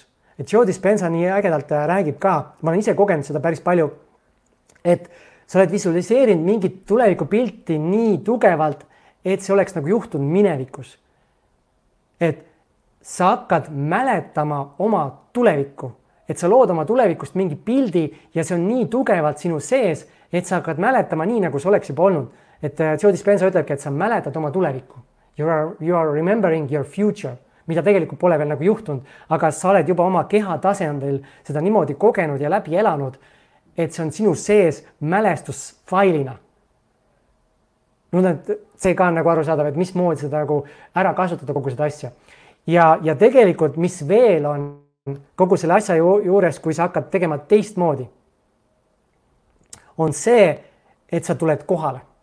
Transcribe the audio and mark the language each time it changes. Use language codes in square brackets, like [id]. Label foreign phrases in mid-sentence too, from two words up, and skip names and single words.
[et] Et Joe Dispenza nii ägedalt räägib ka, ma olen ise kogenud seda päris palju, et sa oled visualiseerinud mingit tulevikupilti nii tugevalt, et see oleks nagu juhtunud minevikus. Et sa hakkad mäletama oma tulevikku, et sa lood oma tulevikust mingi pildi ja see on nii tugevalt sinu sees, et sa hakkad mäletama nii, nagu see oleks juba olnud. Et Joe Dispenza ütlebki, et sa mäletad oma tulevikku. [en] You are remembering your future, [et] mida tegelikult pole veel nagu juhtunud, aga sa oled juba oma keha tasandil seda niimoodi kogenud ja läbi elanud, et see on sinu sees mälestusfailina. See ka on nagu arusaadav, et mismoodi seda nagu ära kasutada kogu seda asja. Ja tegelikult, mis veel on kogu selle asja juures, kui sa hakkad tegema teistmoodi, on see, et sa tuled kohale.